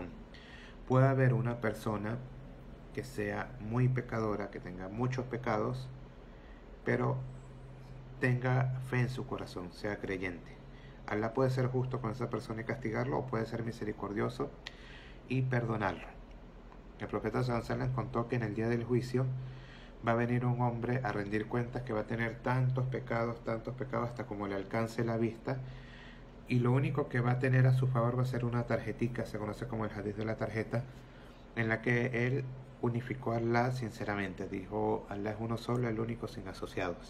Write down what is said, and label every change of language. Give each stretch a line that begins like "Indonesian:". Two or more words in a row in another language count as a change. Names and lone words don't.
Spanish: Puede haber una persona que sea muy pecadora, que tenga muchos pecados, pero tenga fe en su corazón, sea creyente. Alá puede ser justo con esa persona y castigarlo, o puede ser misericordioso y perdonarlo. El profeta
Arabic: صلى الله عليه وسلم
Spanish: contó que en el día del juicio va a venir un hombre a rendir cuentas que va a tener tantos pecados, hasta como le alcance la vista, y lo único que va a tener a su favor va a ser una tarjetica, se conoce como el hadith de la tarjeta, en la que él unificó a Allah sinceramente, dijo, Allah es uno solo, el único, sin asociados.